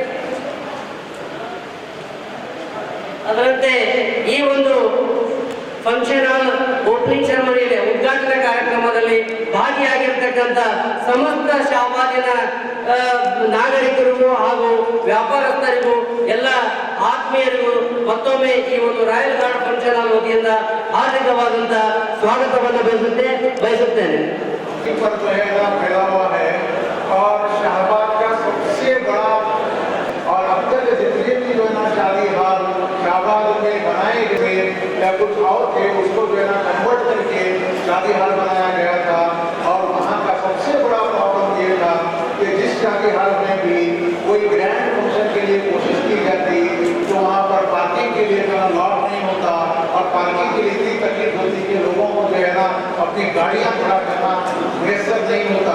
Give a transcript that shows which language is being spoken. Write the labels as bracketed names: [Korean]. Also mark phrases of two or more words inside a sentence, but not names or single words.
[Kannada] ಅದರಂತೆ ಈ ಒಂದು [English] function hall opening [Kannada] ಸೆರೆಮನಿಯಲ್ಲಿ ಉದ್ಘಾಟನಾ ಕಾರ್ಯಕ್ರಮದಲ್ಲಿ ಭಾಗಿಯಾಗಿರ್ತಕ್ಕಂಥ ಸಮಸ್ತ ಶಾಹಬಾದಿನ ನಾಗರಿಕರಿಗೂ ಹಾಗೂ ವ್ಯಾಪಾರಸ್ಥರಿಗೂ ಎಲ್ಲ ಆತ್ಮೀಯರಿಗೂ ಮತ್ತೊಮ್ಮೆ ಈ ಒಂದು ರಾಯಲ್ ಗಾರ್ಡ್ [English] function hall [Kannada] ವತಿಯಿಂದ ಹಾರ್ದಿಕವಾದಂಥ ಸ್ವಾಗತವನ್ನು ಬಯಸುತ್ತೇನೆ. [Hindi] शाहबाद में बनाए गए या कुछ और थे, उसको जो है ना कन्वर्ट करके शादी हाल बनाया गया था। और वहाँ का सबसे बड़ा प्रॉब्लम ये था कि जिस शादी हाल में भी कोई [English] grand function [Hindi] के लिए कोशिश की जाती तो वहाँ पर पार्किंग के लिए लॉट नहीं होता और पार्किंग के लिए इतनी तकलीफ होती कि लोगों को जो है ना अपनी गाड़ियाँ खड़ा करना मैसर नहीं होता।